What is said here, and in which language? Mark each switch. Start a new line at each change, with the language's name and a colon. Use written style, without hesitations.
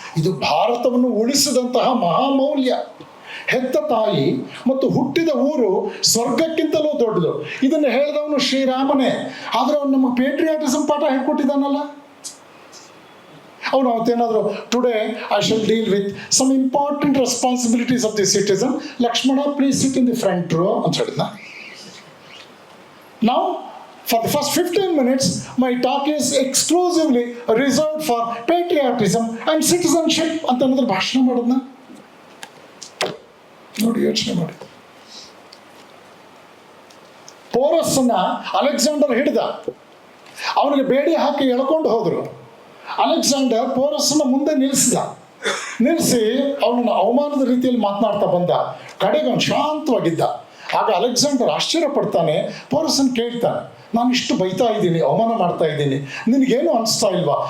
Kannada: ಇದು ಭಾರತವನ್ನು ಉಳಿಸಿದಂತಹ ಮಹಾಮೌಲ್ಯ. ಹೆತ್ತ ತಾಯಿ ಮತ್ತು ಹುಟ್ಟಿದ ಊರು ಸ್ವರ್ಗಕ್ಕಿಂತಲೂ ದೊಡ್ಡದು. ಇದನ್ನು ಹೇಳಿದವನು ಶ್ರೀರಾಮನೇ. ಆದರೆ ಅವನು ನಮಗೆ ಪೇಟ್ರಿಯಾಟಿಸಮ್ ಪಾಠ ಹೇಳ್ಕೊಟ್ಟಿದ್ದಾನಲ್ಲ. ಅವನು ಅವತ್ತೇನಾದರೂ,
English: today I shall deal with some important responsibilities of the citizen, Lakshmana please sit in the front row
Kannada: ಅಂತ ಹೇಳಿದ್ನ.
English: ನಾವು for the first 15 minutes, my talk is exclusively reserved for patriotism and citizenship
Kannada: ಅಂತ ಅನ್ನೋದ್ರ ಭಾಷಣ ಮಾಡೋದನ್ನ ನೋಡಿ, ಯೋಚನೆ ಮಾಡಿ. ಪೋರಸ್ಸನ್ನ ಅಲೆಕ್ಸಾಂಡರ್ ಹಿಡಿದ, ಅವನಿಗೆ ಬೇಡಿ ಹಾಕಿ ಎಳ್ಕೊಂಡು ಹೋದರು. ಅಲೆಕ್ಸಾಂಡರ್ ಪೋರಸ್ಸನ್ನ ಮುಂದೆ ನಿಲ್ಲಿಸಿ ಅವನನ್ನು ಅವಮಾನದ ರೀತಿಯಲ್ಲಿ ಮಾತನಾಡ್ತಾ ಬಂದ. ಕಡೆಗೆ ಅವನು ಶಾಂತವಾಗಿದ್ದ. ಆಗ ಅಲೆಕ್ಸಾಂಡರ್ ಆಶ್ಚರ್ಯ ಪಡ್ತಾನೆ, ಪೋರಸ್ಸನ್ನು ಕೇಳ್ತಾನೆ, ನಾನು ಇಷ್ಟು ಬೈತಾ ಇದ್ದೀನಿ, ಅವಮಾನ ಮಾಡ್ತಾ ಇದ್ದೀನಿ, ನಿನಗೇನು ಅನಿಸ್ತಾ ಇಲ್ವಾ?